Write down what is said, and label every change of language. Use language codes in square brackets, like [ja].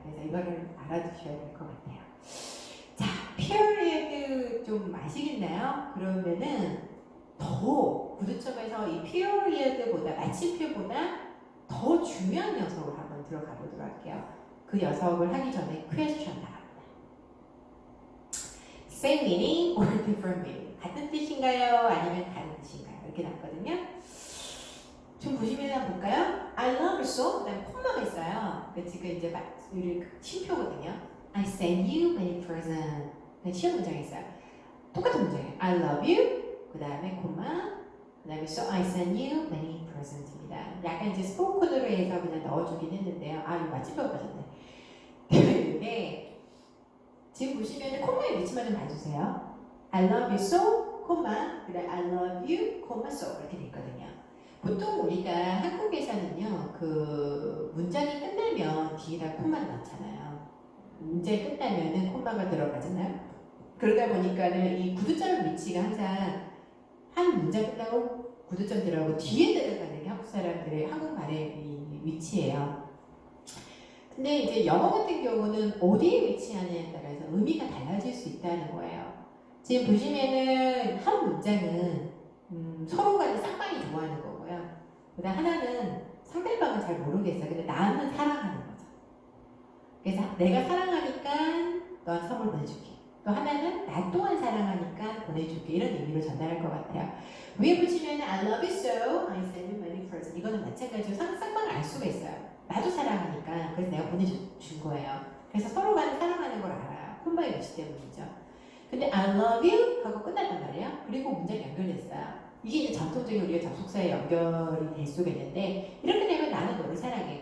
[ko] 그래서 이거를 알아두셔야 될 것 같아요. 자, period 좀 아시겠나요? 그러면은 더 구두점에서 이 period보다 마침표보다 더 중요한 녀석을 한번 들어가 보도록 할게요. 그 녀석을 하기 전에 question 나갑니다. [en] Same meaning or different meaning? [ko] 같은 뜻인가요? 아니면 다른 뜻인가요? 이렇게 나왔거든요. 좀 보시면 한번 볼까요? [en] I love you so. [ko] 그 다음에 콤마가 있어요. 그러니까 지금 이제 쉼표거든요. [en] I send you many presents. [ko] 시험 문장이 있어요. 똑같은 문장이에요. [en] I love you. [ko] 그 다음에 콤마. 그 다음에 [en] so I send you many presents입니다. [ko] 약간 이제 스포큰으로 해서 그냥 넣어주긴 했는데요. 이거 마침표가 빠졌네. 근데 지금 보시면 콤마의 위치만 좀 봐주세요. [en] I love you so, 콤마. [ko] 그 다음에 [en] I love you, [ko] 콤마 so 이렇게 돼 있거든요. 보통 우리가 한국에서는요, 그 문장이 끝나면 뒤에다 콤마를 넣잖아요. 문장이 끝나면은 콤마가 들어가잖아요. 그러다 보니까는 이 구두점 위치가 항상 한 문장 끝나고 구두점 들어가고 뒤에 들어가는 게 한국 사람들의 한국말의 이 위치예요. 근데 이제 영어 같은 경우는 어디에 위치하느냐에 따라서 의미가 달라질 수 있다는 거예요. 지금 보시면은 한 문장은 서로가 쌍방이 좋아하는 거고요. 그다음 하나는 상대방은 잘 모르겠어요. 근데 나는 사랑하는 거죠. 그래서 내가 사랑하니까 너한테 선물 보내줄게. 또 하나는 나 또한 사랑하니까 보내줄게. 이런 의미를 전달할 것 같아요. 위에 보시면 [en] I love you so, I send you many presents. [ko] 이거는 마찬가지로 쌍방을 알 수가 있어요. 나도 사랑하니까 그래서 내가 보내준 거예요. 그래서 서로가 사랑하는 걸 알아요. 콤마의 위치 때문이죠. 근데 [en] I love you [ko] 하고 끝났단 말이에요. 그리고 문장이 연결됐어요. 이게 이제 전통적인 우리가 접속사에 연결이 될 수가 있는데 이렇게 되면 나는 너를 사랑해.